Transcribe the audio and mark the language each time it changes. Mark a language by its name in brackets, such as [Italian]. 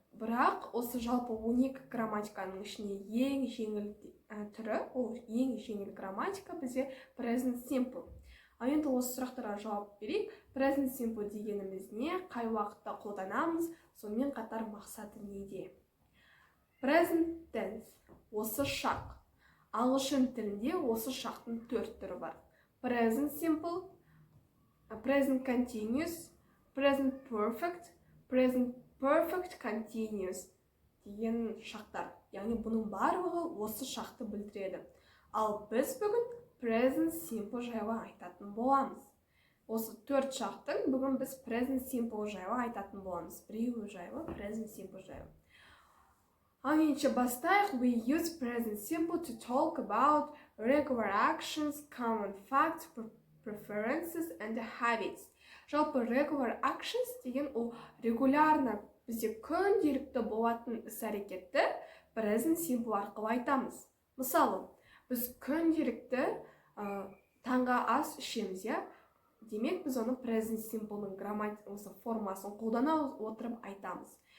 [Kazakh] Бірақ осы жалпы 12 грамматиканың ішінде ең жеңіл түрі, ол ең жеңіл грамматика бізде present simple. Ал енді осы сұрақтарға жауап берейік. Present simple дегеніміз не? Қай уақытта қолданамыз? Сонымен қатар мақсаты неде? Present tense. Осы шақ. Ағылшын тілінде осы шақтың 4 түрі бар. [English] Present simple, present continuous, present perfect, present perfect continuous деген шақтар. [Kazakh] Яғни бұның барлығы осы шақты білдіреді. Ал біз бүгін present simple жайлы айтатын боламыз. Осы 4 шақтың бүгін біз present simple жайлы айтатын боламыз. Біреуі жайлы, present simple жайлы. Ал ендеше бастайық. [English] We use present simple to talk about regular actions, common facts, preferences and habits. [Kazakh] Жалпы regular actions деген ол регулярно бізде күнделікті болатын іс-әрекетті present simple арқылы айтамыз. Мысалы, біз күнделікті таңға ас ішеміз, демек біз оны present simple'ның грамматикасы формасын қолдана отырып айтамыз.